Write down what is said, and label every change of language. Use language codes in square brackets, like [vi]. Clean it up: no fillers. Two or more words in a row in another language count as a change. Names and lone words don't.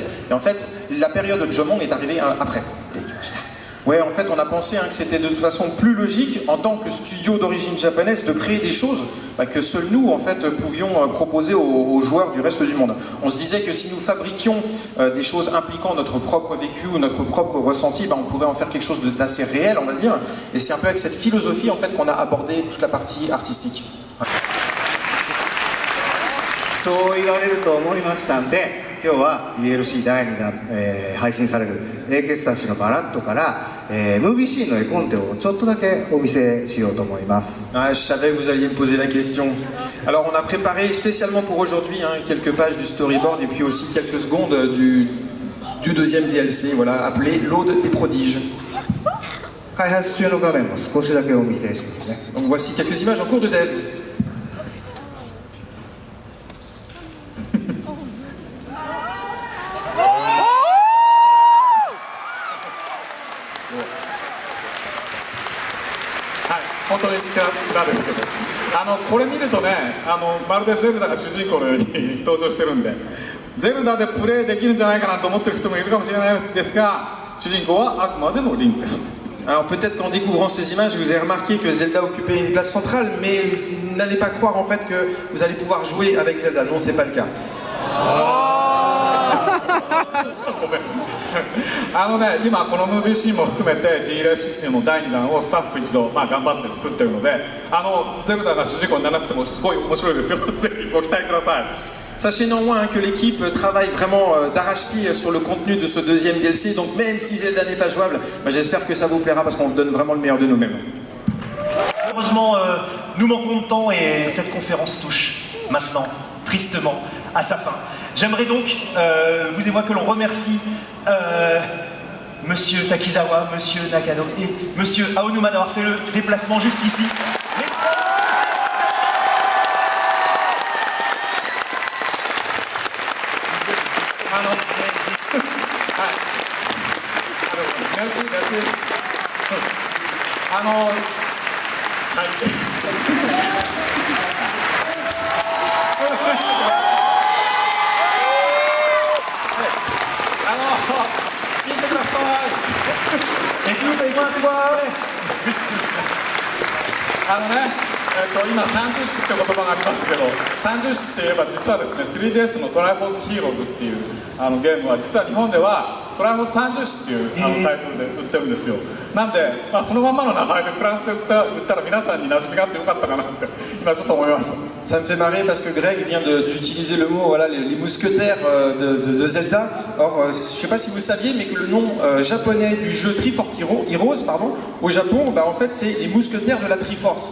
[fr] Et en fait, la période de Jomon est arrivée après. Ouais, en fait, on a pensé que c'était de toute façon plus logique, en tant que studio d'origine japonaise, de créer des choses que seuls nous, en fait, pouvions proposer aux joueurs du reste du monde. On se disait que si nous fabriquions des choses impliquant notre propre vécu ou notre propre ressenti, on pourrait en faire quelque chose d'assez réel, on va dire. Et c'est un peu avec cette philosophie, en fait, qu'on a abordé toute la partie artistique. [ja] そう言われると思いましたんで、今日は DLC 第2弾、配信される英傑たちのバラットから、ムービーシーンの絵コンテをちょっとだけお見せしようと思います。 [fr] Ah, je savais que vous alliez me poser la question. Alors on a préparé spécialement pour aujourd'hui quelques pages du storyboard et puis aussi quelques secondes du deuxième DLC, voilà, appelé l'Aude des prodiges. [ja] 開発中の画面も少しだけお見せしますね。 [fr] Donc voici quelques images en cours de dev. [ja] 本当にちらですけど、これ見るとね、まるでゼルダが主人公のように登場してるんで、ゼルダでプレイできるんじゃないかなと思ってる人もいるかもしれないですが、主人公はあくまでもリンクです。 [fr] Alors peut-être qu'en découvrant ces images, vous avez remarqué que Zelda occupait une place centrale, mais n'allez pas croire en fait que vous allez pouvoir jouer avec Zelda. Non, c'est pas le cas. [ja] 今このムービーシーンも含めて DLC の第2弾をスタッフ一同、頑張って作ってるので、ゼルダが主人公にならなくてもすごい面白いですよ。ぜひご期待ください。 [fr] Sachez néanmoins que l'équipe travaille vraiment d'arrache-pied sur le contenu de ce deuxième DLC, donc même si Zelda n'est pas jouable, j'espère que ça vous plaira parce qu'on vous donne vraiment le meilleur de nous-mêmes. Heureusement, nous manquons de temps et cette conférence touche maintenant, tristement, à sa fin. J'aimerais donc, vous et moi, que l'on remercie Monsieur Takizawa, Monsieur Nakano et Monsieur Aonuma d'avoir fait le déplacement jusqu'ici. Merci, merci. [ja] 聞いてください。今30詞って言葉がありましたけど、30詞って言えば実はですね、3DS のトライフォースヒーローズっていうゲームは実は日本ではトライフォース30詞っていうタイトルで売ってるんですよ。なんで、そのまんまの名前でフランスで売ったら皆さんに馴染みがあってよかったかなって今ちょっと思いました。 [fr] Ça me fait marrer parce que Greg vient d'utiliser le mot, voilà, les mousquetaires de Zelda. Or, je ne sais pas si vous saviez, mais que le nom japonais du jeu Triforce Heroes, pardon, au Japon, en fait, c'est les mousquetaires de la Triforce.